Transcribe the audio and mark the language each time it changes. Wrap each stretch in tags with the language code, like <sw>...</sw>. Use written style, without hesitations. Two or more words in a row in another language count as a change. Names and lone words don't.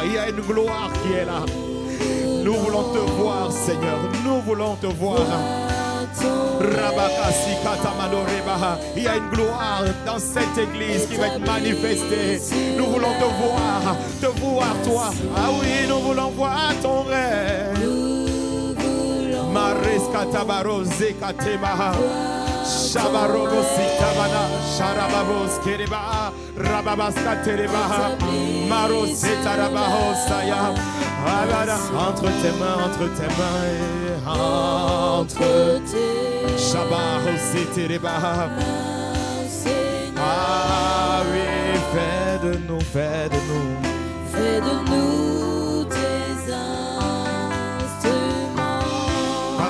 <fr>Il y a une gloire qui est là. Nous voulons te voir, Seigneur. Nous voulons te voir. Il y a une gloire dans cette église qui va être manifestée. Nous voulons te voir toi. Ah oui, nous voulons voir ton rêve. Mareska tabaroze katemaha. Shabarogo sitabana. Sharababos kereba. Rababas katereba. Marose tarabaho saya. Entre tes mains. Entre tes Shabarosi tereba. Ah oui, fais de nous. Fais de nous tes instruments.</fr>